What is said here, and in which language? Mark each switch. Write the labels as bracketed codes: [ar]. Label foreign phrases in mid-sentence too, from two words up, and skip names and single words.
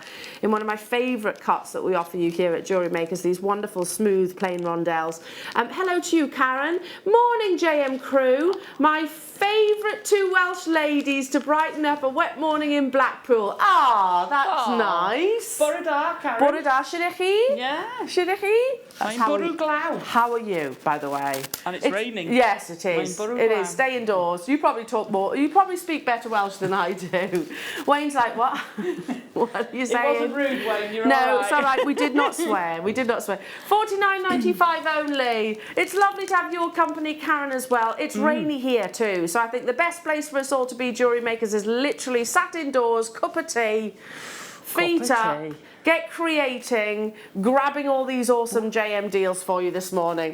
[en] In one of my favourite cuts that we offer you here at Jewellery Makers, these wonderful smooth plain rondelles. Hello to you, Karen. Morning, JM crew. My favourite two Welsh ladies to brighten up a wet morning in Blackpool. Ah, that's nice. [cy] Bore da, Karen. Bore da, shirech chi? [en] Yeah. [cy] Shirech chi? Mae'n bwrw glaw. [en] How are you, by the way? And it's raining. Yes, it is. [cy] Mae'n bwrw [en] It [cy] glaw. [en] is. Stay indoors. You probably talk more. You probably speak better Welsh than I do. Wayne's like, what? What are you saying? It wasn't rude, Wayne. You're no, all right. it's all right. We did not swear. We did not swear. $49.95 only. It's lovely to have your company, Karen, as well. It's rainy here too, so I think the best place for us all to be Jewellery Makers is literally sat indoors, cup of tea, feet up, get creating, grabbing all these awesome JM deals for you this morning.